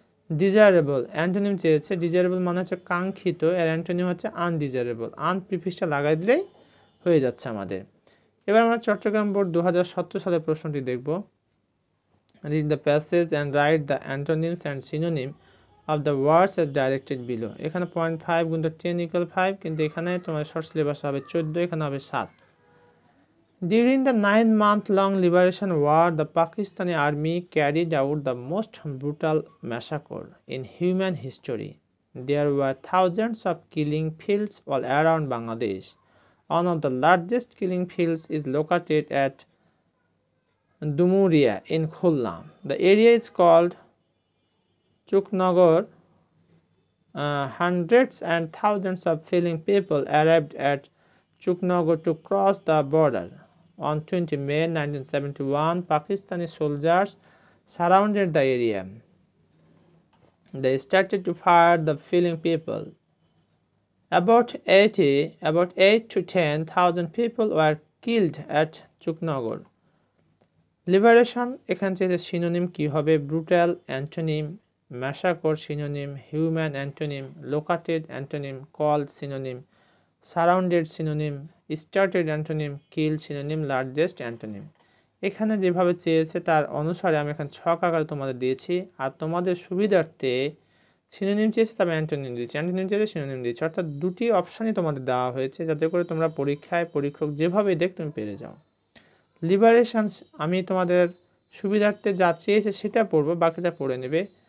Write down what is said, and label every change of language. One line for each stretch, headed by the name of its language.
Bangla: Desirable, antonym চেয়েছে, desirable মানে হচ্ছে কাঙ্ক্ষিত, আর অ্যান্টোনিম হচ্ছে আনডিজায়ারেবল, আন প্রিফিক্সটা লাগাই দিলেই হয়ে যাচ্ছে আমাদের। এবার আমরা চট্টগ্রাম বোর্ড 2017 সালের প্রশ্নটি দেখব।
English: Read the passage and write the antonyms and synonym of the words as directed below.
Bangla: এখানে 0.5 গুণ 10 = 5, কিন্তু এখানে তোমার শর্ট সিলেবাস হবে 14, এখানে হবে 7।
English: During the 9-month-long liberation war, the Pakistani army carried out the most brutal massacre in human history. There were thousands of killing fields all around Bangladesh. One of the largest killing fields is located at Dumuria in Khulna. The area is called Chuknagar. Hundreds and thousands of fleeing people arrived at Chuknagar to cross the border. On 20 May 1971, Pakistani soldiers surrounded the area. They started to fire the fleeing people. About 8 to 10,000 people were killed at Chuknagor.
Bangla: Liberation এখান থেকে synonym কি হবে?
English: brutal antonym, massacre synonym, human antonym, located antonym, called synonym, surrounded synonym, started antonym, killed synonym, largest antonym.
Bangla: এখানে যেভাবে চেয়েছে তার অনুসারে আমি এখানে ছক আকারে তোমাদের দিয়েছি, আর তোমাদের সুবিধার্থে সিনোনিম চেয়েছে তবে অ্যান্টোনিম দিয়েছি, অ্যান্টোনিম চেয়েছে সিনোনিম দিয়েছি, অর্থাৎ দুটি অপশানই তোমাদের দেওয়া হয়েছে যাতে করে তোমরা পরীক্ষায় পরীক্ষক যেভাবে দেখ তুমি পেরে যাও। লিবারেশনস আমি তোমাদের সুবিধার্থে যা চেয়েছে সেটা পড়বো, বাকিটা পড়ে নেবে।